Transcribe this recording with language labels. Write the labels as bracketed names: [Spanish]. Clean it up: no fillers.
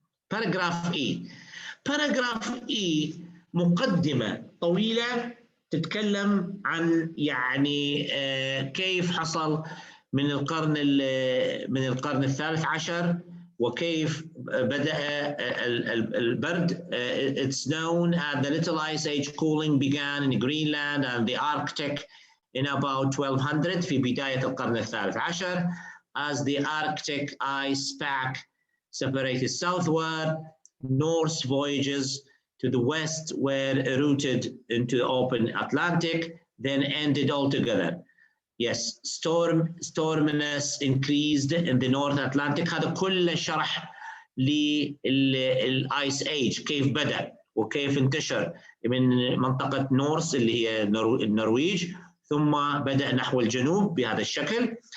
[Arabic] باراجراف E. باراجراف E مقدمة طويلة تتكلم عن يعني كيف حصل من القرن الثالث عشر وكيف بدأ البرد. [English] It's known as the Little Ice Age. Cooling began in Greenland and the Arctic in about 1200 [Arabic] في بداية القرن الثالث عشر, [English] as the Arctic ice pack separated southward. Norse voyages to the west were routed into the open Atlantic, then ended altogether. Yes, storminess increased in the North Atlantic. [Arabic] هذا كله شرح للآيس ايج كيف بدأ وكيف انتشر من منطقة نورس اللي هي النرويج، ثم بدأ نحو الجنوب بهذا الشكل.